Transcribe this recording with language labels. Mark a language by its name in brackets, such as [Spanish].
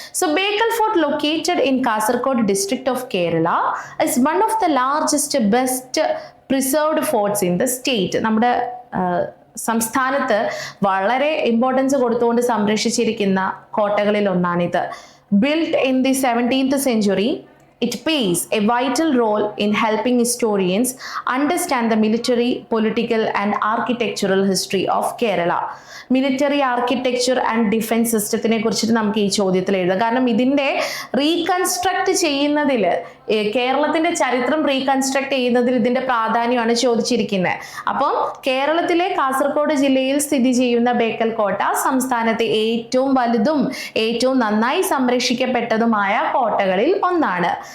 [English] So Bekal fort located in Kasaragod district of Kerala is one of the largest best preserved forts in the state. [Malayalam] നമ്മുടെ സംസ്ഥാനത്ത് വളരെ importance കൊടുത്തുകൊണ്ട് സംരക്ഷിച്ചിരിക്കുന്ന കോട്ടകളിൽ ഒന്നാണിത്. [English] Built in the 17th century, it plays a vital role in helping historians understand the military, political and architectural history of Kerala. [Malayalam] Military architecture and defence സിസ്റ്റത്തിനെ കുറിച്ചിട്ട് നമുക്ക് ഈ ചോദ്യത്തിൽ എഴുതാം. കാരണം ഇതിൻ്റെ റീകൺസ്ട്രക്ട് ചെയ്യുന്നതിൽ, കേരളത്തിന്റെ ചരിത്രം റീകൺസ്ട്രക്ട് ചെയ്യുന്നതിൽ ഇതിന്റെ പ്രാധാന്യമാണ് ചോദിച്ചിരിക്കുന്നത്. അപ്പം കേരളത്തിലെ കാസർഗോഡ് ജില്ലയിൽ സ്ഥിതി ചെയ്യുന്ന ബേക്കൽ കോട്ട സംസ്ഥാനത്തെ ഏറ്റവും വലുതും ഏറ്റവും നന്നായി സംരക്ഷിക്കപ്പെട്ടതുമായ കോട്ടകളിൽ ഒന്നാണ്.